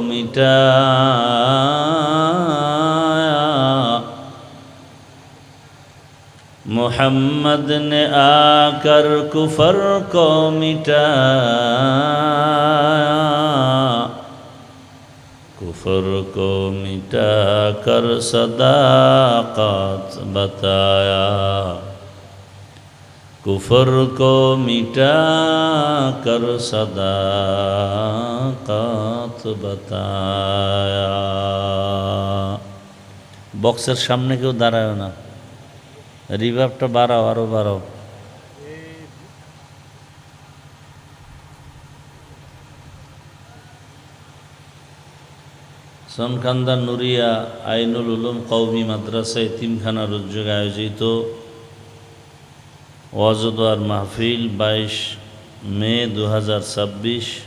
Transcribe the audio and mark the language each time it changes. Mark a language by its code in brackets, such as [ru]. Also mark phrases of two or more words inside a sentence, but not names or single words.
[ur] مٹایا محمد نے آ کر کفر کو مٹایا کفر کو مٹا کر صداقت بتایا کفر کو مٹا کر صداقت بتایا [bn] বক্সের সামনে কেউ দাঁড়ায় না রিভার্বটা বাড়াও আরো বাড়াও সনকান্দা নুরিয়া আইনুল উলুম কওমি মাদ্রাসা এতিমখানার উদ্যোগে আয়োজিত ওয়াজ ও দোয়ার মাহফিল 22 মে 2026